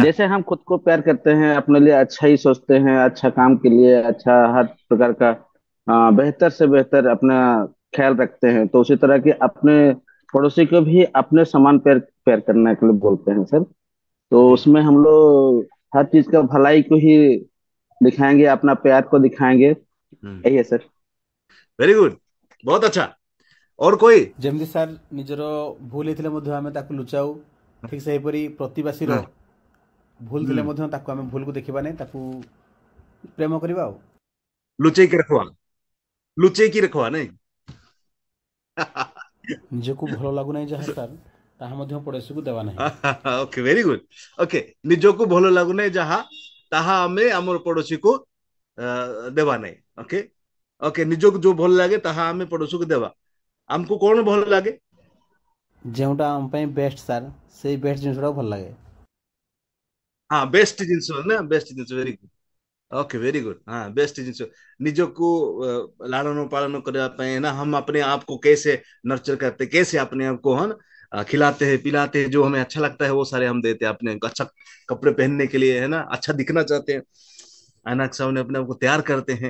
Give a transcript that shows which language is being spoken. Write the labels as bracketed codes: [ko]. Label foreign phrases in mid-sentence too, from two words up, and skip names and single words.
[hi] जैसे हम खुद को प्यार करते हैं, अपने लिए अच्छा ही सोचते हैं, अच्छा काम के लिए, अच्छा हर प्रकार का बेहतर से बेहतर अपना ख्याल रखते हैं, तो उसी तरह के अपने पड़ोसी को भी अपने समान प्यार प्यार करने के लिए बोलते हैं सर। तो जी, उसमें हम लोग हर चीज का भलाई को ही दिखाएंगे, अपना प्यार को दिखाएंगे, यही है सर। [en] very good, [hi] बहुत अच्छा। और कोई? [or] ଯେମିତି ସାର୍ ନିଜର ଭୁଲ ହେଇଥିଲେ ମଧ୍ୟ ଆମେ ତାକୁ ଲୁଚାଉ, ଠିକ୍ ସେହିପରି ପ୍ରତିବାସୀର [hi] हाँ, [or] ଭୁଲ ଥିଲେ ମଧ୍ୟ ତାକୁ ଆମେ ଭୁଲକୁ ଦେଖିବା ନାହିଁ, ତାକୁ ପ୍ରେମ କରିବା ଆଉ। ଲୁଚେଇ କି ରଖିବା, ଲୁଚେଇ କି ରଖିବା ନାହିଁ। ନିଜକୁ ଭଲ ଲାଗୁନାହିଁ ଯାହା ସାର୍, ତାହା ମଧ୍ୟ ପଡ଼ୋଶୀକୁ ଦେବା ନାହିଁ। [en] OK, very good. OK, [or] ନିଜକୁ ଭଲ ଲାଗୁନି ଯାହା ତାହା ଆମେ ଆମର ପଡ଼ୋଶୀ କୁ ଦେବା ନାହିଁ। [en] OK, OK, [or] ନିଜକୁ ଯୋ ଭଲ ଲାଗେ ତାହା ଆମେ ପଡ଼ୋଶୀ କୁ ଦେବା। [hi] हमको कौन भल लागे? [or] ଯେଉଁଟା ଆମ ପାଇଁ ବେଷ୍ଟ ସାର୍, ସେଇ ବେଷ୍ଟ ଜିନିଷଟାକୁ ଭଲ ଲାଗେ। [hi] हाँ, बेस्ट जिनस ना, बेस्ट जिनस, [en] very good. OK, very good. [hi] हाँ, बेस्ट जिनस निजको लालन पालन करने पे ना, हम अपने आप को कैसे नर्चर करते, कैसे अपने आप को हम खिलाते हैं, पिलाते हैं, जो हमें अच्छा लगता है वो सारे हम देते हैं, अपने अच्छा कपड़े पहनने के लिए, है ना, अच्छा दिखना चाहते हैं, ऐनक सामने अपने आप को तैयार करते हैं।